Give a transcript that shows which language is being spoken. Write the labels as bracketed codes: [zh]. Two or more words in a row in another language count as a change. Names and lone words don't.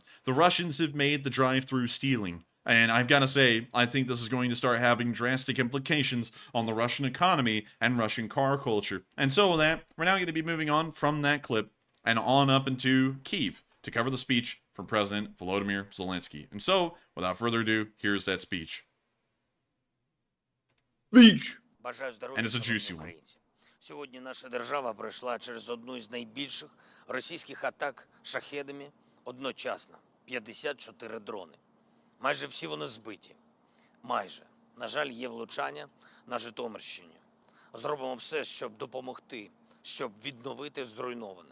[en] The Russians have made the drive-through stealing. And I've got to say, I think this is going to start having drastic implications on the Russian economy and Russian car culture. And so with that, we're now going to be moving on from that clip and on up into Kyiv to cover the speech from President Volodymyr Zelensky. And so, without further ado, here's that speech. Speech! And it's a juicy one. [uk] Сьогодні наша держава пройшла через одну із найбільших російських атак шахедами одночасно. 54 дрони. Майже всі вони збиті. Майже. На жаль, є влучання на Житомирщині. Зробимо все, щоб допомогти, щоб відновити зруйноване.